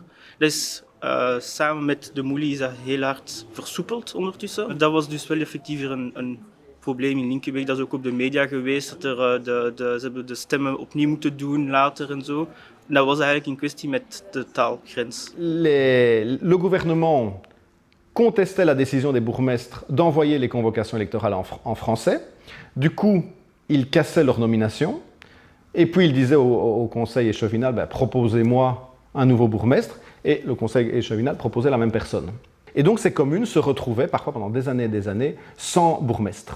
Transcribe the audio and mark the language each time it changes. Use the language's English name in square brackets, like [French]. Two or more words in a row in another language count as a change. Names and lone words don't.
[Dutch] Dus samen met de Moelie is dat heel hard versoepeld ondertussen. Dat was dus wel effectief een probleem in Linkebeek. Dat is ook op de media geweest, dat ze hebben de stemmen opnieuw moeten doen later en zo. En dat was eigenlijk in kwestie met de taalgrens. [French] Le gouvernement contestait la décision des bourgmestres d'envoyer les convocations électorales en français. Du coup, ils cassaient leur nomination. Et puis ils disaient au conseil échevinal, ben, proposez-moi un nouveau bourgmestre. Et le conseil échevinal proposait la même personne. Et donc ces communes se retrouvaient parfois pendant des années sans bourgmestre.